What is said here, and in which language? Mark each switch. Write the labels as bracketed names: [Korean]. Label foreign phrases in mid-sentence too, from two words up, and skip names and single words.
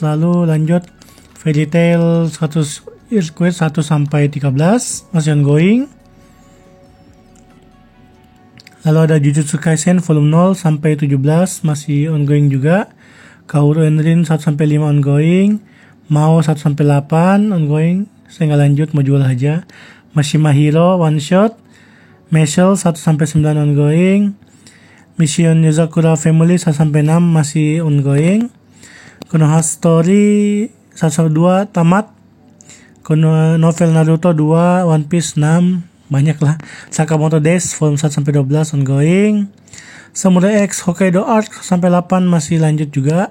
[Indonesian] Lalu lanjut Fairy Tail 100 Earthquake 1 sampai 13, masih ongoing. Lalu ada Jujutsu Kaisen volume 0 sampai 17, masih ongoing juga. Kaoru Enrin 1 sampai 5 ongoing. Mao 1 sampai 8 ongoing. Saya nggak lanjut, mau jual aja. Mashima Hero [English] one shot. [Indonesian] Meshel 1 sampai 9 ongoing. Mission Yozakura Family 1 sampai 6 masih ongoing. Konoha Story 1 sampai 2 tamat. Novel Naruto 2, One Piece 6, banyak lah. Sakamoto Days volume 1 sampai 12 ongoing. Samurai X Hokkaido Arc sampai 8 masih lanjut juga.